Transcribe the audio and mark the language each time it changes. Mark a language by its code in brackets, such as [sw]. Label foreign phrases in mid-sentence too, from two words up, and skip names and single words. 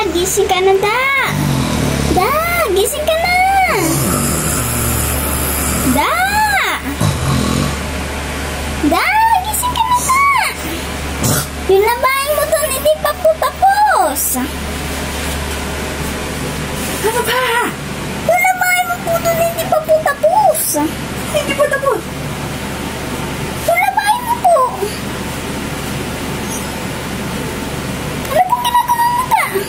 [tl] gising ka na, Da. Da, gising ka na. Da. Da, gising ka na, Da. Yung labahin mo doon, hindi pa po tapos. Ano ba? Yung labahin mo po doon, hindi pa po tapos. Hindi pa tapos. Yung labahin mo po. Ano pong ginagawa mo, Da?